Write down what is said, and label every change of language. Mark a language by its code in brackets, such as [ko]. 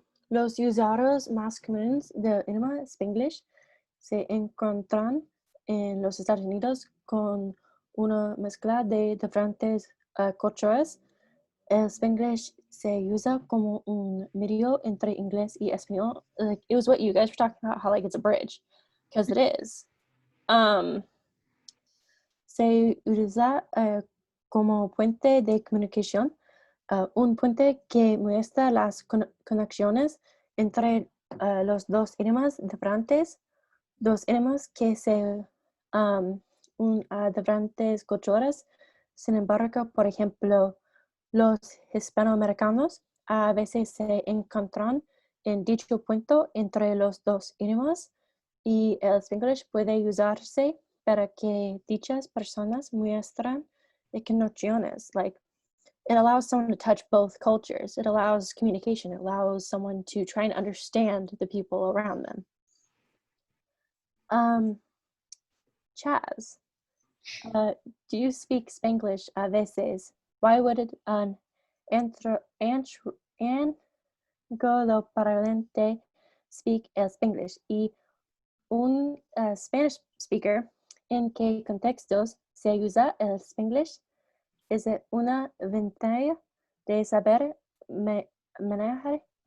[es] Los usuarios más comunes del idioma Spanglish se encuentran en los Estados Unidos con una mezcla de diferentes culturas. El Spanglish se usa como un medio entre inglés y español. [en] Like, it was what you guys were talking about, how like it's a bridge, because it is. [es] Se usa como puente de comunicación, un puente que muestra las conexiones entre los dos idiomas diferentes, dos idiomas que se diferentes culturas. Sin embargo, por ejemplo, los hispanoamericanos a veces se encuentran en dicho punto entre los dos idiomas y el Spanglish puede usarse para que dichas personas muestran conexiones. [en] Like, it allows someone to touch both cultures. It allows communication. It allows someone to try and understand the people around them. Chaz, do you speak Spanglish [es] a veces? [en] Why would an angloparlante speak el Spanglish? [es] Y un [en] Spanish speaker, [es] ¿en qué contextos se usa el Spanglish? Es una ventaja de saber manejar